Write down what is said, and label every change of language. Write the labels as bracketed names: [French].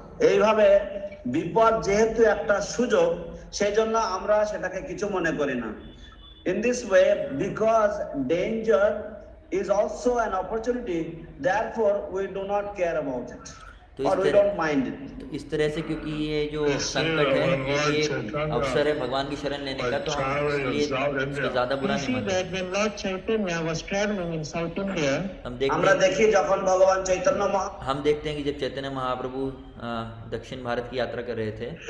[Bangla] এইভাবে বিপদ যেহেতু একটা সুযোগ, সেই জন্য আমরা সেটাকে কিছু মনে করি না। [English] In this way, because danger is also an opportunity, therefore we do not care about it or we don't mind it. [Hindi] तो इस तरह से क्योंकि ये जो संकट है ये अवसर है भगवान की शरण लेने का, तो हम इसलिए उसको ज्यादा [English] We [Hindi] बुरा नहीं [English] see [Hindi] मानते। [English] that when Lord Chaitanya was traveling in South India, [Bangla] আমরা দেখি যখন ভগবান চৈতন্য [Hindi] हम देखते हैं कि जब चैतन्य महाप्रभु दक्षिण भारत की यात्रा कर रहे थे